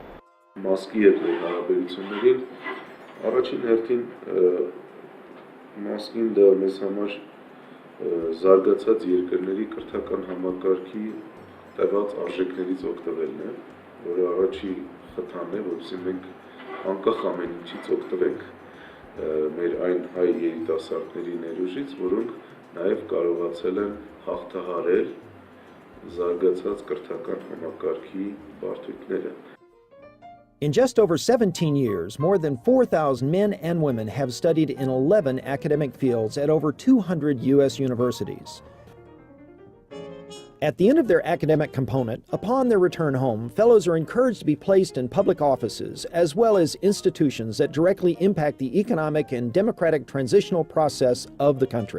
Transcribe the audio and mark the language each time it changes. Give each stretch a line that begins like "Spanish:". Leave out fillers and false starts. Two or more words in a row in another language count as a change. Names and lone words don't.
Armenian: Մասկի հետ հարաբերություններին առաջին հերթին մասկին դա մեզ համար զարգացած երկրների կրթական համակարգի տևած արժեքներից օգտվելն է, որը առաջի խթանն է, որովհետեւ մենք անկախ ամեն ինչից օգտվենք մեր այն հայ երիտասարդների ներուժից, որոնք նաև կարողացել են հաղթահարել զարգացած կրթական համակարգի բարդությունները։
English: In just over 17 years, more than 4,000 men and women have studied in 11 academic fields at over 200 U.S. universities. At the end of their academic component, upon their return home, fellows are encouraged to be placed in public offices as well as institutions that directly impact the economic and democratic transitional process of the country.